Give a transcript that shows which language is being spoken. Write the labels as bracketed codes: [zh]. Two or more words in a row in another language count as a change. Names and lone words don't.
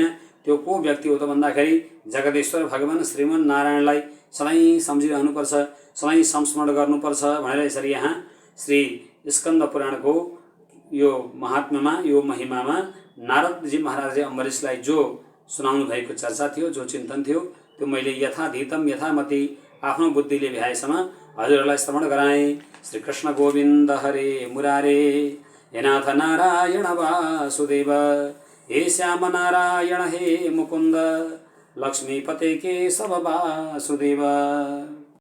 [ne] त्यो को व्यक्ति हो त भन्दाखेरि जगदीश्वर भगवान श्रीमन नारायणलाई सधैँ सम्झिरहनुपर्छ, सधैँ संस्मरण गर्नुपर्छ भनेर यसरी यहाँ श्री स्कन्द पुराणको यो महात्म्यमा, यो महिमामा नारदजी महाराजले अम्बरीशलाई जो सुनाउनु भएको चर्चा थियो, जो चिन्तन थियो, त्यो मैले [sa] यथाधीतम यथामति [ne] आफ्नो बुद्धिले भ्याएसम्म हजुरहरूलाई श्रवण गराएँ। [sa] श्री कृष्ण गोविन्द हरे मुरारे, हे नाथ नारायण वासुदेव, हे श्याम नारायण हे मुकुन्द, लक्ष्मीपते केशव वासुदेव।